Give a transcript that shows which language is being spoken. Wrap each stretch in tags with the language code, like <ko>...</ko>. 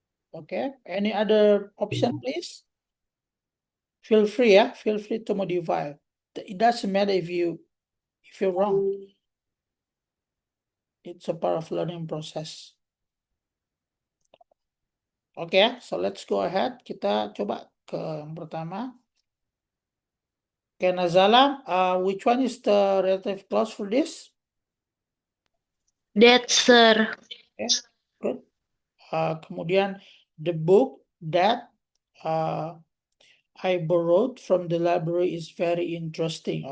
<en>Okay, any other option, please? Feel free, yeah. Feel free to modify. It doesn't matter if you're wrong. It's a part of learning process. Okay, so let's go ahead.</en> <id>Kita coba ke yang pertama.</id> <en>Okay, Nazala, which one is the relative clause for this? That, sir. Okay, good.</en> <id>Kemudian</id> <en>the book that I borrowed from the library is very interesting.</en>